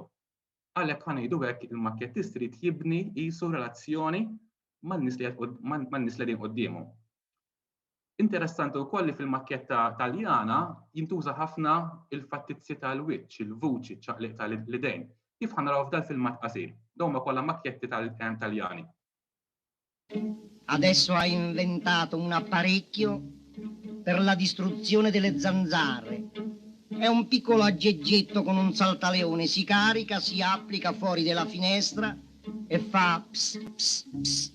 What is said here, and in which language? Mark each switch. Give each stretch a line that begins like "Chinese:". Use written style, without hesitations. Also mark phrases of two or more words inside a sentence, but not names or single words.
Maltese: Għalhekk ħanejdu hekk il-makkettist irid jibni qisu relazzjoni man-nies li qegħdin qudiemu. Interessanti wkoll li fil-makketta Taljana jintuża ħafna il-fattizzi tal-wiċċ, il-vuċi, ċaqliq tal-idejn. Kif ħanaraw f'dal film qasir? Dawn ma kollha makketti Taljani.
Italian: Adesso ha inventato un apparecchio per la distruzione delle zanzare. È un piccolo aggeggetto con un saltaleone, si carica, si applica fuori dalla finestra e fa ps, ps, ps.